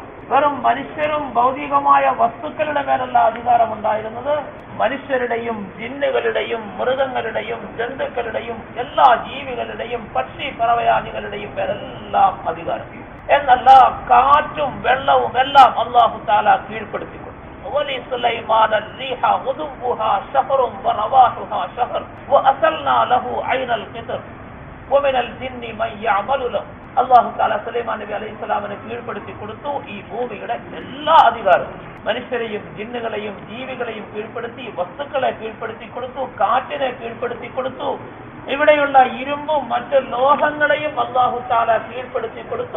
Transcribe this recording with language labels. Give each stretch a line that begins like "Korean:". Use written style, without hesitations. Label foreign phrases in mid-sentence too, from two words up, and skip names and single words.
Malayalam: വെറും മനുഷ്യരും ഭൗതികമായ വസ്തുക്കളുടെ മേലുള്ള അധികാരം ഉണ്ടായിരുന്നത് മനുഷ്യരുടെയും ജിന്നുകളുടെയും മൃഗങ്ങളുടെയും ജന്തുക്കളുടെയും എല്ലാ ജീവികളുടെയും പക്ഷി പറവയാദികളുടെയും പേരെല്ലാം അധികാരം. എന്നല്ല, കാറ്റും വെള്ളവും എല്ലാം അല്ലാഹു തആല കീഴ്പ്പെടുത്തി കൊടുത്തു.
Arabic: ولسليمان الريح غدوها شهر ورواحها شهر وأسلنا له عين القطر ومن الجن من يعمل له.
Malayalam: അല്ലാഹു തആല സുലൈമാൻ നബി അലൈഹിസ്സലാമിനെ കീഴ്പ്പെടുത്തി കൊടുത്തു ഈ ഭൂമിയുടെ എല്ലാ അധികാരവും. മനുഷ്യരെയും ജിന്നുകളെയും ജീവികളെയും കീഴ്പ്പെടുത്തി, വസ്തുക്കളെ കീഴ്പ്പെടുത്തി കൊടുത്തു, കാറ്റിനെ കീഴ്പ്പെടുത്തി കൊടുത്തു. ഇവിടെയുള്ള ഇരുമ്പും മറ്റ് ലോഹങ്ങളെയും അല്ലാഹു തആല കീഴ്പ്പെടുത്തി കൊടുത്തു.